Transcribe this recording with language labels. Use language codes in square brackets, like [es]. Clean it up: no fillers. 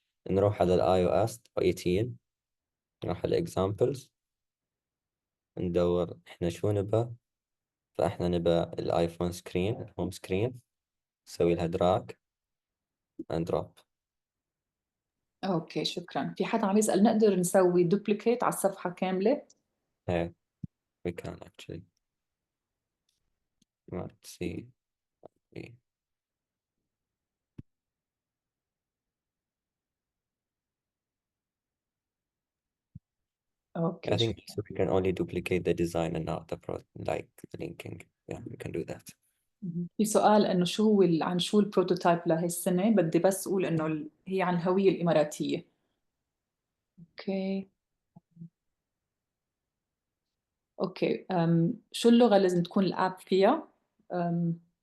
[ar] نروح على الاي او اس 18، نروح على examples، ندور احنا شو نبى. فاحنا نبى الايفون سكرين، الهوم سكرين. نسوي لها دراج اند دروب. اوكي شكرا. في حدا عم يسأل نقدر نسوي دوبليكيت على الصفحة كاملة؟ ايه، [en] we can actually. Let's see. I [ar] اوكي [en] think [ar] شكرا. [en] so we can only duplicate the design and not like the linking. Yeah, we can do that. [ar] في سؤال انه شو هو عن شو البروتوتايب لهي السنة، بدي بس اقول انه هي عن الهوية الإماراتية. اوكي. اوكي شو اللغة لازم تكون الاب فيها؟ أم...